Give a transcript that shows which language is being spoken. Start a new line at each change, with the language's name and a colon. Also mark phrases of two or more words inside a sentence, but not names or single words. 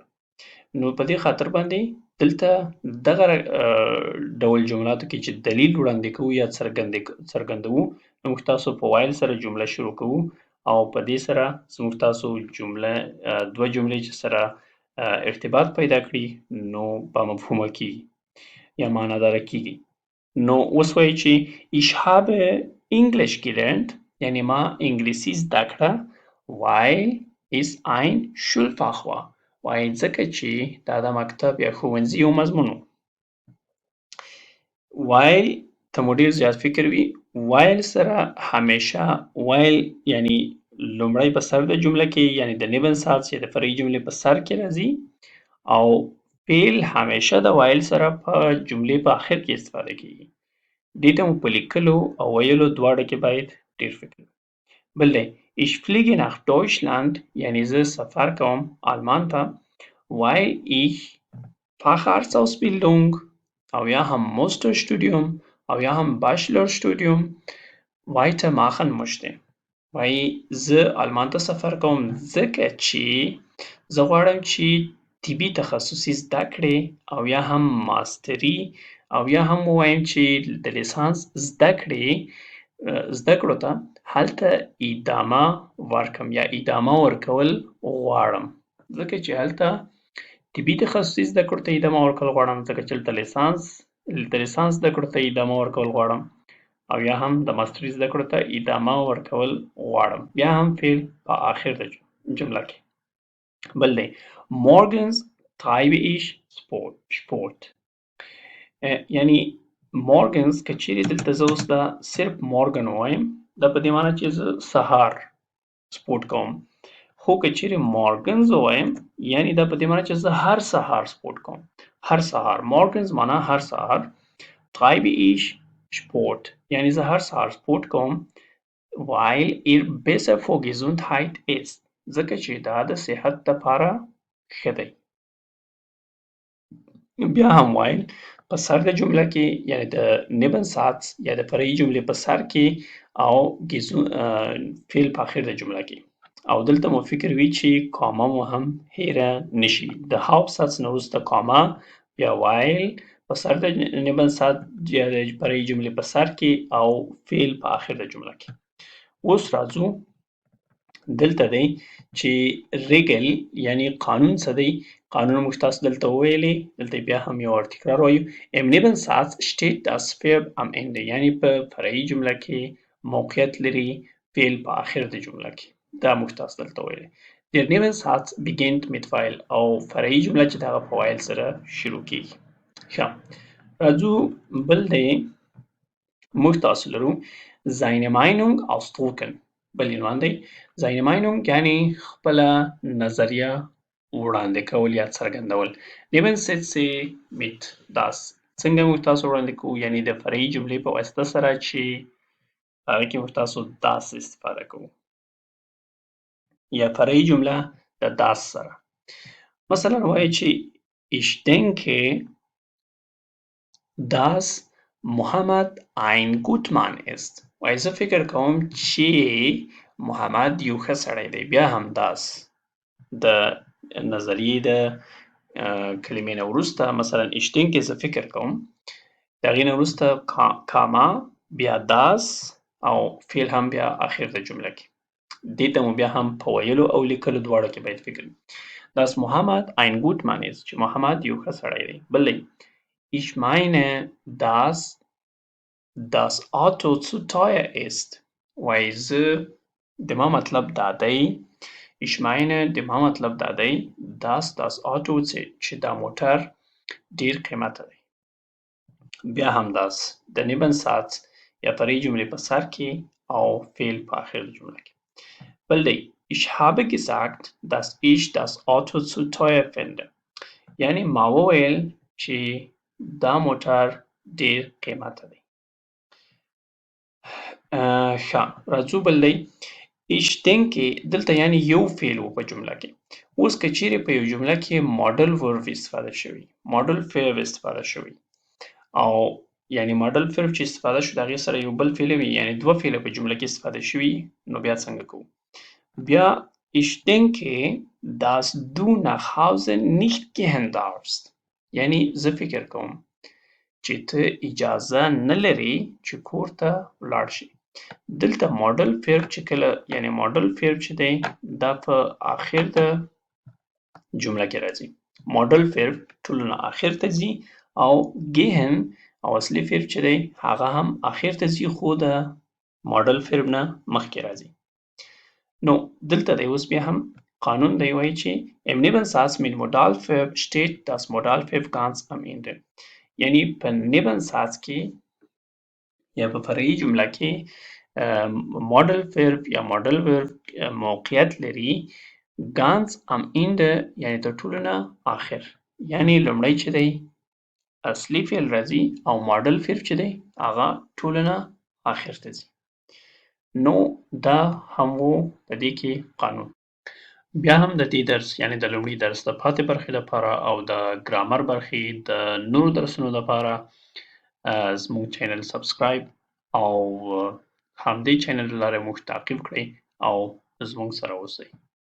Pashto: نو په دې خاطر باندې دلته دغه ډول جملاتو کې چې دلیل وړاندې کوو یا څرګندوو نو موږ تاسو په وایل سره جمله شروع کوو او په دې سره زموږ تاسو جمله دوه جملې چې سره ارتباط پیدا کړي نو با مفهومه کیږي یا معناداره کیږي. نو اوس وایي چې
German: ich habe Englisch gelernt
Pashto: یعنی ما انګلیسي زده کړه
German: weil es ein Schulfach war
Pashto: وایي ځکه چې دا د مکتب یا ښوونځي یو مضمون و. weil ته مو ډېر زیات فکر وي weil سره همیشه weil یعنی لومړی په سر د جمله کې یعنی د
German: neben Satz
Pashto: یا د فرعي جملې په سر کې راځي او فعل همیشه د weil سره په جملې په آخر کې استفاده کیږي. دې ته مو په لیکلو او ویلو دواړه کې باید ډېر فکر وي. بل دی
German: ich fliege nach Deutschland
Pashto: یعنی زه سفر کوم آلمان ته
German: weil ich Facharztausbildung
Pashto: او یا هم Masterstudium او یا هم
German: Bachelorstudium weitermachen möchte.
Pashto: وایي زه آلمان ته سفر کوم ځکه چې زه غواړم چې طبي تخصصي زده کړې او یا هم ماستري او یا هم ووایم چې د لیسانس زده کړو ته هلته ادامه ورکړم یا ادامه ورکول غواړم ځکه چې هلته طبي تخصصي زده کړو ته ادامه ورکول غواړم ځکه چې هلته لیسانس زده کړو ته ادامه ورکول غواړم او یا هم د ماستري زده کړو ته ادامه ورکول غواړم بیا هم فعل په آخر د جمله کې. بل دی
German: morgens treibe ich Sport
Pashto: یعنی morgens که چیرې دلته زه اوس دا صرف morgen ووایم دا په دې معنی چې زه سهار سپورټ کوم خو که چیرې morgens ووایم یعنی دا په دې معنی چې زه هر سهار سپورټ کوم هر سهار morgens معنی هر سهار
German: treibe ich Sport
Pashto: یعنی زه هر سهار سپورټ کوم
German: weil er besser für Gesundheit ist
Pashto: ځکه چې دا د صحت لپاره ښه دی. بیا هم weil په سر د جمله کې یعنی د
German: neben Satz
Pashto: یا د فرعي جملې په سر کې او فعل په آخر د جمله کې او دلته مو فکر وي چې کاما مو هم هیره نشي د Hauptsatz نه وروسته کاما بیا weil په سر د
German: neben Satz
Pashto: یا د فرعي جملې په سر کې او فعل په آخر د جمله کې. اوس راځو دلته دی چې ریګل یعنی قانون څه دی قانون موږ تاسو دلته وویلې دلته بیا هم یو تکرار وایو
German: im Nebensatz steht das Verb am Ende
Pashto: یعنی په فرعي جمله کې موقعیت لري فعل په آخر د جمله کې دا موږ تاسو دلته وویلې
German: der Nebensatz beginnt mit weil
Pashto: او فرعي جمله چې دغه په weil سره شروع کیږي. ښه راځو بل دی موږ تاسو لرو
German: seine Meinung ausdrucken
Pashto: بل عنوان دی
German: seine Meinung
Pashto: یعنی خپله نظریه وړاندې کول یا څرګندول.
German: neben Sätze mit das
Pashto: څنګه موږ تاسو وړاندې کوو یعنی د فرعي جملې په واسطه سره چې هغه کې موږ تاسو das استفاده کوو یا فرعي جمله د das سره. مثلا وایي چې
German: ich denke dass Mohammed ein gut Mann ist
Pashto: وایي زه فکر کوم چې محمد یو ښه سړی دی. بیا هم das د نظریې د کلمې نه وروسته مثلا
German: ich denke
Pashto: زه فکر کوم د هغې نه وروسته کاما بیا das او فعل هم بیا اخر د جمله کې دې ته مو بیا هم په ویلو او لیکلو دواړو کې باید فکر
German: dass Mohammed ein gut Mann ist
Pashto: چې محمد یو ښه سړی دی. بل دی
German: ich meine dass das Auto zu teuer ist
Pashto: وایي زه د ما مطلب دا دی
German: ich meine
Pashto: د ما مطلب دا دی
German: dass das Auto
Pashto: چې دا موټر ډیر قیمته دی. بیا هم das د Nebensatz یا فرعي جملې په سر کې او فعل په آخر جمله کې. بل دی
German: ich habe gesagt dass ich das Auto zu teuer finde
Pashto: یعنی ما وویل چې دا موټر ډیر قیمته دی. ښه راځو بل دی
German: ich denke
Pashto: دلته یعنی یو فعل و په جمله کې. اوس که چیرې په یو جمله کې
English: model verb
Pashto: استفاده شوي ماډل فعل استفاده شوي او یعنی ماډل فعل چې استفاده شو د هغې سره یو بل فعل وي یعنی دوه فعله په جمله کې استفاده شوي نو بیا څنګه کوو؟ بیا
German: ich denke dass du nach Hause nicht gehen darfst
Pashto: یعنی زه فکر کوم چې ته اجازه نه لرې چې کور ته ولاړ شي. دلته ماډل فعل چې کله یعنی ماډل فعل چې دی دا په آخر د جمله کې راځي. ماډل فعل ټولو نه آخر ته ځي او gehen او اصلي فعل چې دی هغه هم آخر ته ځي خو د ماډل فعل نه مخکې راځي. نو دلته دی اوس بیا هم قانون دی وایي چې
German: im Nebensatz mit Modalverb steht das Modalverb ganz am Ende
Pashto: یعنی په Nebensatz کې یا په فرعي جمله کې ماډل verb یا ماډل verb موقعیت لري
German: ganz am Ende
Pashto: یعنی تر ټولو نه آخر یعنی لومړی چې دی اصلي فعل راځي او ماډل فعل چې دی هغه ټولو نه آخر ته ځي. نو دا هم و د دې کې قانون. بیا هم د دې درس یعنی د لومړي درس د پاتې برخې لپاره او د ګرامر برخې د نورو درسونو لپاره زموږ چینل سبسکرایب او همدې چینل له لارې موږ تعقیب کړئ او زموږ سره اوسئ.